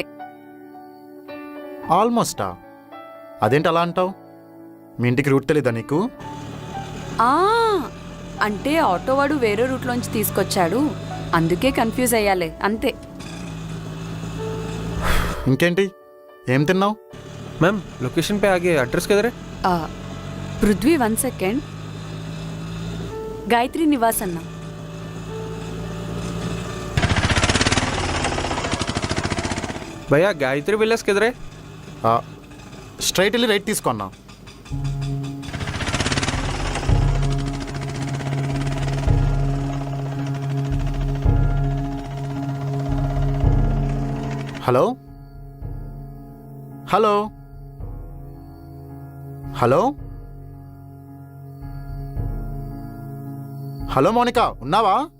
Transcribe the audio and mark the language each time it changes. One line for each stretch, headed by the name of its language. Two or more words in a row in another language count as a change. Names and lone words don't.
Telugu: ఆల్మోస్టా? అదేంటి అలా అంటావు? మీ ఇంటికి రూట్ తెలీదా నీకు? అంటే ఆటో వాడు వేరే రూట్లోంచి తీసుకొచ్చాడు, అందుకే కన్ఫ్యూజ్ అయ్యాలే, అంతే. ఇంకేంటి, ఏం తిన్నావు?
Hindi: मैम लोकेशन पे आगे एड्रेस किधर है?
Telugu: పృథ్వీ 1 సెకండ్. గాయత్రి నివాస్ అన్న.
Hindi: भैया गायत्री विलेज किधर है?
Telugu: స్ట్రైట్ వెళ్ళి రైట్ తీసుకున్నా. హలో హలో హలో హలో మోనికా, ఉన్నావా?